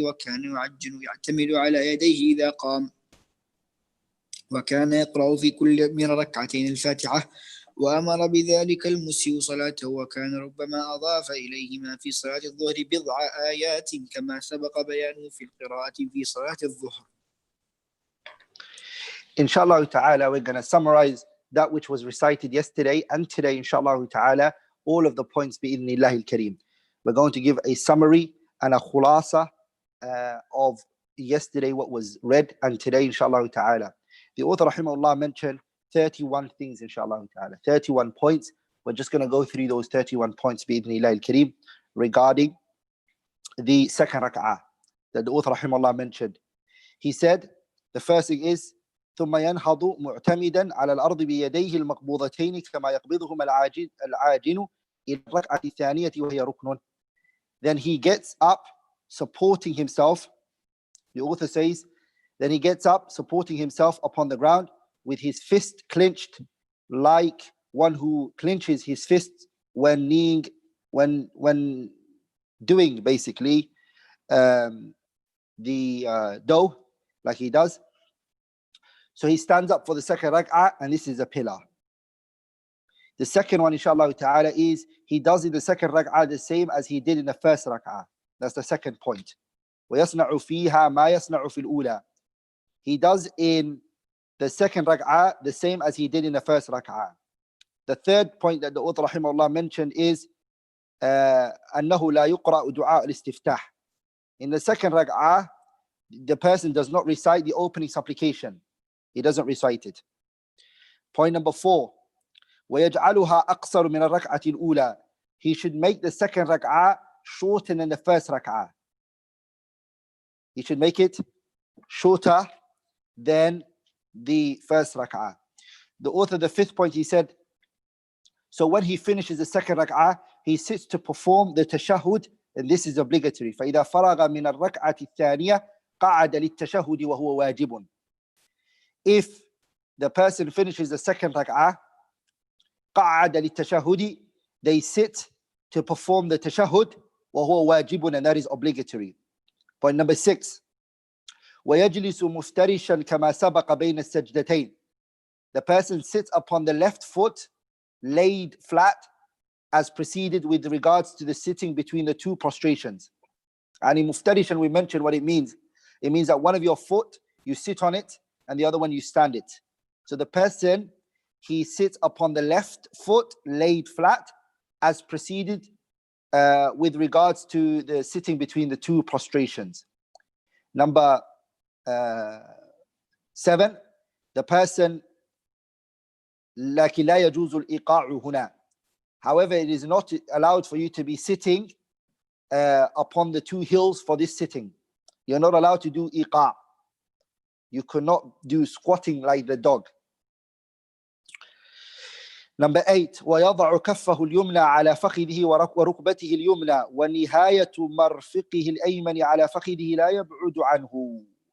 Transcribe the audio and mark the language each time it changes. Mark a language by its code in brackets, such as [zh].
[ar] وكان يعجل يعتمد على يديه إذا قام. وكان يقرأ في كل من ركعتين الفاتحة وأمر بذلك المسيء صلاته. وكان ربما أضاف إليهما في صلاة الظهر بضع آيات كما سبق بيانه في القراءة في صلاة الظهر. [en] Inshallah ta'ala, we're going to summarize that which was recited yesterday and today, inshallah ta'ala, all of the points bi'idhnillahi al-kareem. We're going to give a summary and a khulasa of yesterday what was read and today, inshallah ta'ala. The author rahimahullah mentioned 31 things, inshallah ta'ala, 31 points. We're just going to go through those 31 points bi'idhnillahi al-kareem regarding the second rak'ah that the author rahimahullah mentioned. He said the first thing is [ar] ثم ينهض معتمدا على الأرض بيديه المقبوضتين كما يقبضهما العاجن إلى الركعة الثانية وهي ركن. [en] Then he gets up supporting himself, the author says, then he gets up supporting himself upon the ground with his fist clenched, like one who clenches his fist when kneeling, when doing basically the dough, like he does. So he stands up for the second rak'ah, and this is a pillar. The second one, inshallah ta'ala, is he does in the second rak'ah the same as he did in the first rak'ah. That's the second point. [ar] وَيَصْنَعُ فِيهَا مَا يَصْنَعُ فِي الْأُولَى. [en] He does in the second rak'ah the same as he did in the first rak'ah. The third point that the author rahimahullah mentioned is [ar] أنه لا يقرأ دعاء الاستفتاح. [en] In the second rak'ah, the person does not recite the opening supplication. He doesn't recite it. Point number 4, [ar] وَيَجْعَلُهَا أَقْصَرُ مِنَ الرَّكْعَةِ الْأُولَى. [en] He should make the second rak'ah shorter than the first rak'ah. He should make it shorter than the first rak'ah. The author, the fifth point, he said, so when he finishes the second rak'ah, he sits to perform the tashahhud, and this is obligatory. [ar] فَإِذَا فَرَغَ مِنَ الرَّكْعَةِ الثَّانِيَةِ قَعَدَ لِلتَّشَهُّدِ وَهُوَ وَاجِبٌ. [en] If the person finishes the second rak'ah, [ar] قَعَدَ لِلتَّشَهُّدِ, [en] they sit to perform the tashahhud, [ar] وَهُوَ وَاجِبٌ, [en] and that is obligatory. Point number 6, [ar] وَيَجْلِسُ مُفْتَرِشًا كَمَا سَبَقَ بَيْنَ السَّجْدَتَيْن. [en] The person sits upon the left foot, laid flat, as preceded with regards to the sitting between the two prostrations. And in muftarishan, we mentioned what it means. It means that one of your foot, you sit on it, and the other one you stand it. So the person, he sits upon the left foot laid flat as preceded with regards to the sitting between the two prostrations. Number 7, the person [ar] لكن لا يجوز الإيقاع هنا. [en] However, it is not allowed for you to be sitting upon the two hills for this sitting. You're not allowed to do iqa'. You cannot do squatting like the dog. Number 8, [ar] وَيَضَعُ كَفَّهُ الْيُمْنَى عَلَى فَخِذِهِ وَرُكْبَتِهِ الْيُمْنَى وَنِهَايَةُ مَرْفِقِهِ الْأَيْمَنِ عَلى فَخِذِهِ لَا يَبْعُدُ عَنْهُ.